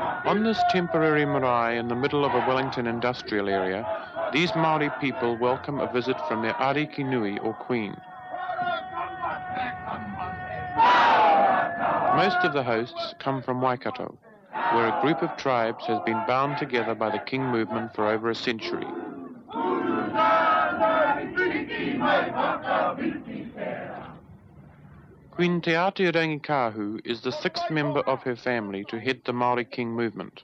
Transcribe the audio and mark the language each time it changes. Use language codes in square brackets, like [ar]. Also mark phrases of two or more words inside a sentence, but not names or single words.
[en] On this temporary marae in the middle of a Wellington industrial area, these Māori people welcome a visit from their [mi] ariki nui [en] or queen. Most of the hosts come from Waikato, where a group of tribes has been bound together by the King movement for over a century. Queen Te Āti Rangikahu is the sixth member of her family to head the Māori King movement.